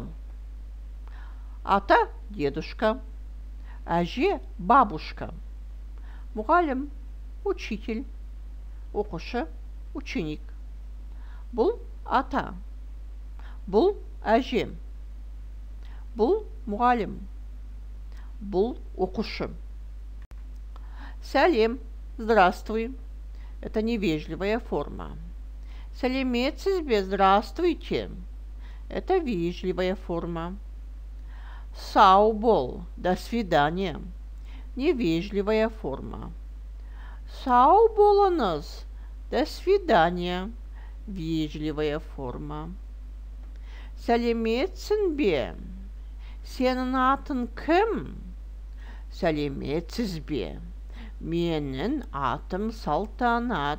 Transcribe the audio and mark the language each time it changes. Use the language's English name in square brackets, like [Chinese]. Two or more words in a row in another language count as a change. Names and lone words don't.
[Kazakh] Ата дедушка, әже бабушка, мұғалім учитель, оқушы ученик. Бұл ата, бұл әже, бұл мұғалім, бұл оқушы. Сәлем, [Russian] здравствуй. Это невежливая форма. [Kazakh] Сәлеметсіз бе, [Russian] здравствуйте. Это вежливая форма. [Kazakh] Сау бол, [Russian] до свидания. Невежливая форма. [Kazakh] Сау болыңыз, [Russian] до свидания. Вежливая форма. [Kazakh] Сәлеметсің бе? Сенің атың кім? Сәлеметсіз бе? Менің атым Салтанат.